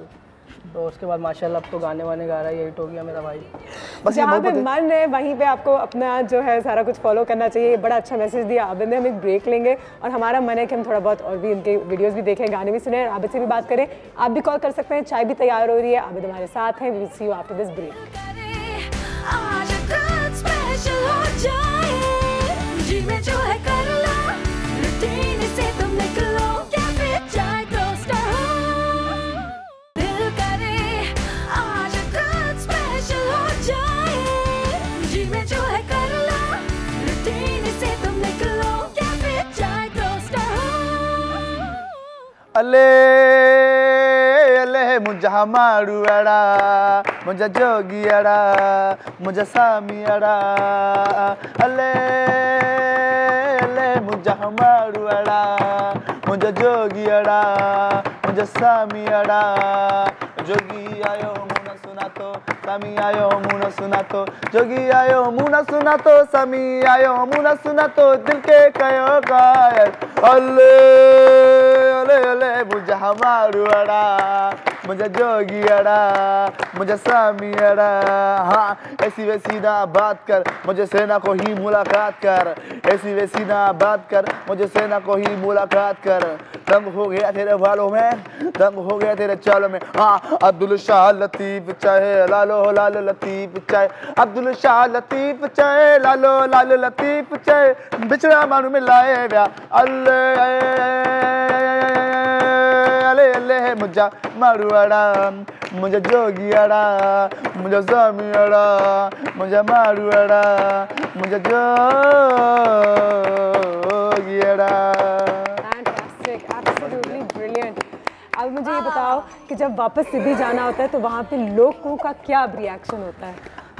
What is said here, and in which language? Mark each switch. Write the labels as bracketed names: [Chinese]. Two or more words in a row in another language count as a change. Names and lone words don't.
[Hindi] तो उसके बाद माशाल्लाह अब तो गाने वाने गा रहा है, यही हो गया मेरा भाई। बस जहाँ पे मन है वहीं पे आपको अपना जो है सारा कुछ फॉलो करना चाहिए। बड़ा अच्छा मैसेज दिया आबिद ने। हम एक ब्रेक लेंगे और हमारा मन है कि हम थोड़ा बहुत और भी इनके वीडियोस भी देखें, गाने भी सुने, आबिद से भी बात करें। आप भी कॉल कर सकते हैं, चाय भी तैयार हो रही है, आबिद हमारे साथ हैं। [English] We will see you after this break. [Hindi] आज कुछ स्पेशल हो जाए, जी में जो है कर लो, रूटीन से तुम निकलो, कैफे चाय टोस्टर हो, दिल करे आज कुछ स्पेशल हो जाए, जी में जो है कर लो, रूटीन से तुम निकलो, कैफे चाय टोस्टर हो। [Sindhi] अले अले मुझा मारू अड़ा, मुझा जोगी अड़ा, मुझा सामी अड़ा, अले अले मुझा मारू अड़ा, मुझा जोगी अड़ा, मुझा सामी अड़ा। जोगी आयो मुना सुना तो, सामी आयो मुना सुना तो, जोगी आयो मुना सुना तो, सामी आयो मुना सुना तो, दिल के कयो कायल। अले अले अले मुझा मारू अड़ा, मुझे जोगियाड़ा, मुझे सामियाड़ा। [Hindi] हाँ ऐसी वैसी ना बात कर, मुझे सेना को ही मुलाकात कर। ऐसी वैसी ना बात कर, मुझे सेना को ही मुलाकात कर। दंग हो गया तेरे बालों में, दंग हो गया तेरे चालों में। [Sindhi] हाँ अब्दुल शाह लतीफ चाहे लालो लाल लतीफ चाहे, अब्दुल शाह लतीफ चाहे लालो लाल लतीफ चाहे। बिछड़ा मानू में लाए व्या अल्लाह अले अले मुझा मारुआड़ा, मुझे जोगियाड़ा, मुझे सामियाड़ा, मुझे मारुआड़ा, मुझे जोगियाड़ा। [English] Absolutely brilliant. [Hindi] अब मुझे ये बताओ कि जब वापस सिद्धि जाना होता है तो वहाँ पे लोगों का क्या रिएक्शन होता है?